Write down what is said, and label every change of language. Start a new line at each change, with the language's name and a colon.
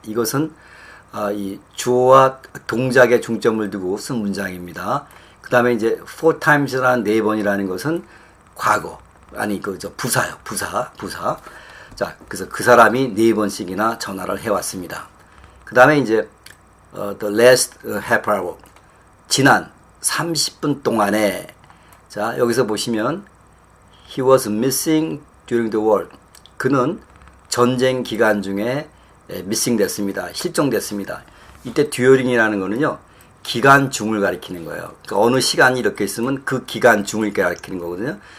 Korean: 이것은 이 주어와 동작에 중점을 두고 쓴 문장입니다. 그 다음에 이제 4 times라는 4번이라는 것은 과거. 아니, 부사요. 부사. 자, 그래서 그 사람이 4번씩이나 전화를 해왔습니다. 그 다음에 이제
English: the last half hour.
Korean: 지난 30분 동안에, 자, 여기서 보시면
English: he was missing during the war.
Korean: 그는 전쟁 기간 중에 missing 됐습니다. 실종됐습니다. 이때 during이라는 거는요, 기간 중을 가리키는 거예요. 그러니까 어느 시간이 이렇게 있으면 그 기간 중을 가리키는 거거든요.